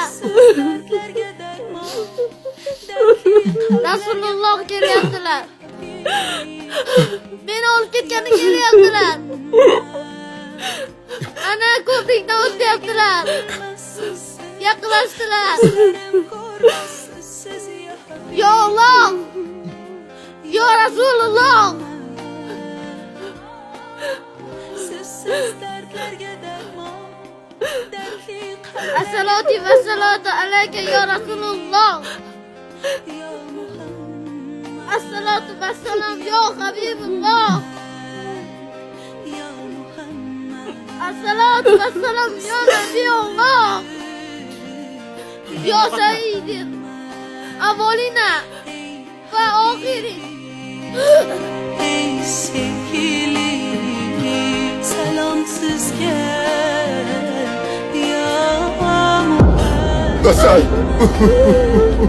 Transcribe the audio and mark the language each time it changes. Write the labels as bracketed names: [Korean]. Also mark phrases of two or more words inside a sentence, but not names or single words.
[Uzbek] Rasululloh kelyaptilar. Meni olib ketgani kelyaptilar. Ana ko'prikdan o'tyaptilar. Yaqinlashdilar. [Arabic] يا الله. يا رسول الله. الصلاة والصلاة عليك يا رسول الله. الصلاة والسلام يا حبيب الله. الصلاة والسلام يا نبي الله. يا سيد الأولين والآخرين. [Turkish] Ey sevgili selamsız gel ya Muhammed. Hasan.